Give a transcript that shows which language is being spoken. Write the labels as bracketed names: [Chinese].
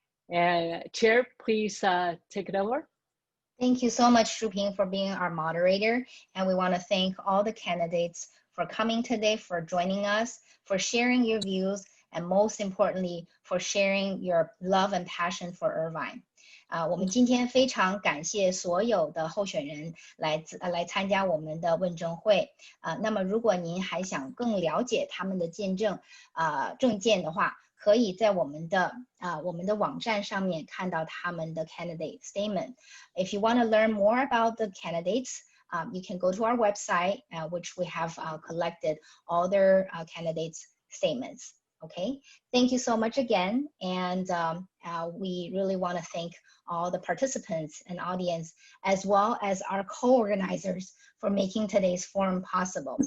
[English] And Chair, please take it over. Thank you so much, Shuping, for being our moderator. And we want to thank all the candidates for coming today, for joining us, for sharing your views, and most importantly, for sharing your love and passion for Irvine. [Chinese] 我们今天非常感谢所有的候选人来参加我们的问政会。那么如果您还想更了解他们的证件的话，可以在我们的网站上面看到他们的 [English] candidate statement. If you want to learn more about the candidates, you can go to our website, which we have collected all their candidates statements. Okay, thank you so much again, and we really want to thank all the participants and audience, as well as our co-organizers for making today's forum possible.